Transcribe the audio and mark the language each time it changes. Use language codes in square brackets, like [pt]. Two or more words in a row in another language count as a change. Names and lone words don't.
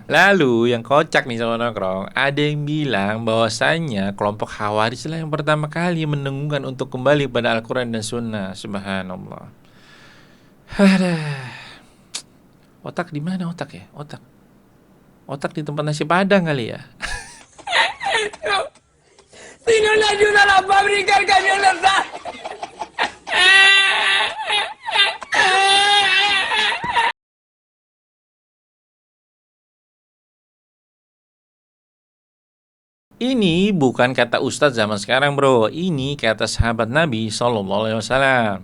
[id] Lalu yang kocak nih sama nongkrong, ada yang bilang bahwasannya kelompok Khawarij lah yang pertama kali mendengungkan untuk kembali pada Al-Quran dan Sunnah. Subhanallah. Aduh. Otak di mana otak ya? Otak di tempat nasi padang kali ya. [es] Si no le ayuda a la fábrica, el camión no está. [id] Ini bukan kata ustadz zaman sekarang, bro. Ini kata sahabat Nabi SAW.